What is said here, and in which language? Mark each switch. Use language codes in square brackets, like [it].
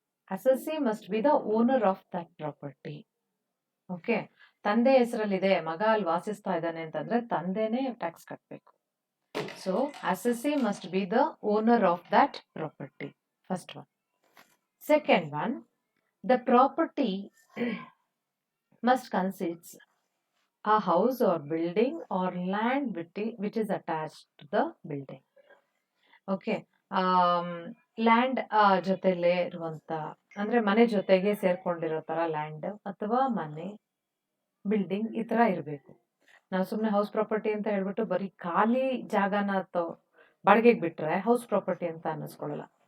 [en] Assessee must be the owner of that property. [kn] Okay, ತಂದೆ ಹೆಸರಲ್ಲಿದೆ, ಮಗ ಅಲ್ಲಿ ವಾಸಿಸ್ತಾ ಇದ್ದಾನೆ ಅಂತಂದ್ರೆ ತಂದೆನೇ ಟ್ಯಾಕ್ಸ್ ಕಟ್ಟಬೇಕು. [en] So assessee must be the owner of that property, first one. Second one, the property must consist a house or building or land which is attached to the building. [kn] Okay, land ಜೊತೆಲೇ ಇರುವಂತ ಅಂದ್ರೆ ಮನೆ ಜೊತೆಗೆ ಸೇರ್ಕೊಂಡಿರೋ ತರ land ಅಥವಾ ಮನೆ, building ಈ ತರ ಇರಬೇಕು. ನಾವು ಸುಮ್ಮನೆ ಹೌಸ್ ಪ್ರಾಪರ್ಟಿ ಅಂತ ಹೇಳ್ಬಿಟ್ಟು ಬರೀ ಖಾಲಿ ಜಾಗನ ಬಾಡಿಗೆಗೆ ಬಿಟ್ರೆ ಹೌಸ್ ಪ್ರಾಪರ್ಟಿ ಅಂತ ಅನ್ನಿಸ್ಕೊಳ್ಳಲ್ಲ.